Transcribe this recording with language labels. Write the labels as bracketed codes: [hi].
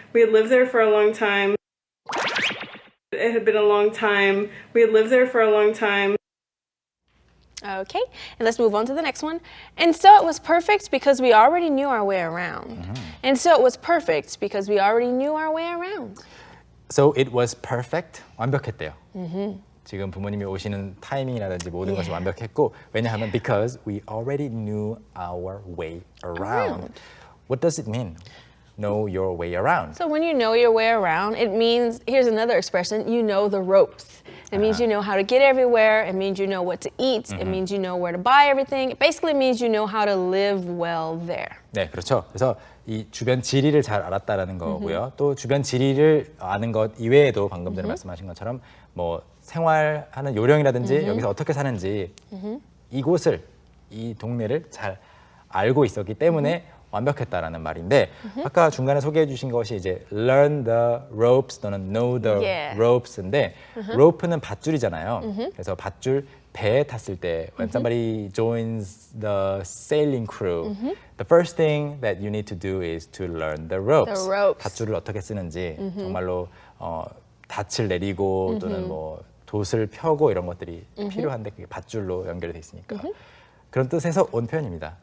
[en] We had lived there for a long time. It had been a long time. We had lived there for a long time. Okay, and let's move on to the next one. And so it was perfect because we already knew our way around. And so it was perfect because we already knew our way around. So it was perfect. [ko] 완벽했대요. 지금 부모님이 오시는 타이밍이라든지 모든 것이 완벽했고 왜냐하면 [en] because we already knew our way around. What does it mean? Know your way around. So when you know your way around, it means, here's another expression, you know the ropes. It means you know how to get everywhere. It means you know what to eat. It means you know where to buy everything. It basically means you know how to live well there. [ko] 네, 그렇죠. 그래서 이 주변 지리를 잘 알았다라는 거고요. 또 주변 지리를 아는 것 이외에도 방금 전에 말씀하신 것처럼 뭐 생활하는 요령이라든지 여기서 어떻게 사는지 이곳을 이 동네를 잘 알고 있었기 때문에 완벽했다라는 말인데 아까 중간에 소개해 주신 것이 이제 [en] learn the ropes [ko] 또는 [en] know the ropes [ko] 인데 rope는 밧줄이잖아요. 그래서 밧줄 배에 탔을 때 [en] when somebody joins the sailing crew, the first thing that you need to do is to learn the ropes. The ropes. [ko] 밧줄을 어떻게 쓰는지 정말로 닻을 내리고 또는 뭐 돛을 펴고 이런 것들이 필요한데 그게 밧줄로 연결돼 있으니까 그런 뜻에서 온 표현입니다.